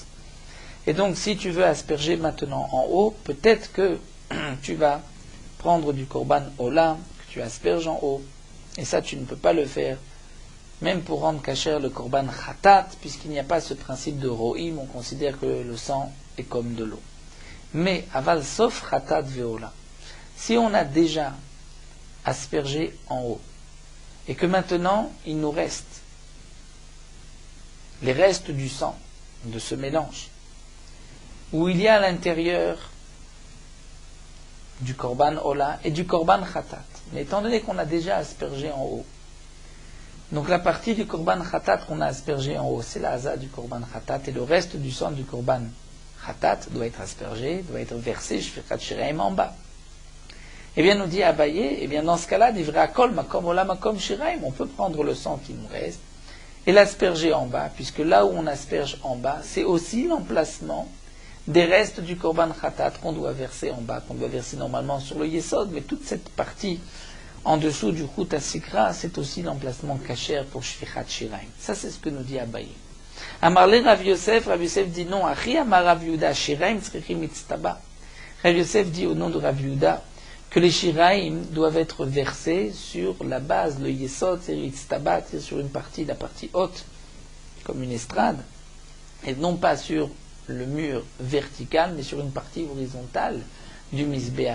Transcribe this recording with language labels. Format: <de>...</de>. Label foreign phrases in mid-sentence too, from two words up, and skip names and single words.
<fr>Et donc si tu veux asperger maintenant en haut, peut-être que tu vas prendre du</fr> <he>קרבן עולה,</he> <fr>que tu asperges en haut, et ça tu ne peux pas le faire même pour rendre kasher le</fr> <he>קרבן חטאת,</he> <fr>puisqu'il n'y a pas ce principe de ro'im, on considère que le sang est comme de l'eau.</fr> <he>Mais אבל סוף חטאת ועולה,</he> <fr>si on a déjà aspergé en haut, et que maintenant il nous reste les restes du sang de ce mélange, où il y a à l'intérieur du</fr> <he>קרבן עולה</he> <fr>et du</fr> <he>קרבן חטאת,</he> <fr>mais étant donné qu'on a déjà aspergé en haut, donc la partie du</fr> <he>קרבן חטאת</he> <fr>qu'on a aspergé en haut, c'est la haza du</fr> <he>קרבן חטאת,</he> <fr>et le reste du sang du</fr> <he>קרבן חטאת</he> <fr>doit être aspergé, doit être versé,</fr> <he>שפיכת שיריים</he> <fr>en bas. Eh bien, nous dit Abaye, eh bien dans ce cas-là,</fr> <he>דהרי כל מקום עולה מקום שיריים,</he> <fr>on peut prendre le sang qui nous reste et l'asperger en bas, puisque là où on asperge en bas, c'est aussi l'emplacement des restes du</fr> <he>קרבן חטאת</he> <fr>qu'on doit verser en bas, qu'on doit verser normalement sur le yesod, mais toute cette partie en dessous du</fr> <he>חוט הסיקרא,</he> <fr>c'est aussi l'emplacement kasher pour</fr> <he>שפיכת שיריים.</he> <fr>Ça, c'est ce que nous dit Abaye. Amarle Rav Yosef dit non,</fr> <he>הכי אמר רב יהודה, שיריים צריכים מצטבא.</he> <fr>Rav Yosef dit au nom de Rav Yehuda que les shiraim doivent être versés sur la base, le yesod, c'est mitztaba, c'est sur une partie, la partie haute, comme une estrade, et non pas sur le mur vertical, mais sur une partie horizontale du misbéach.</fr>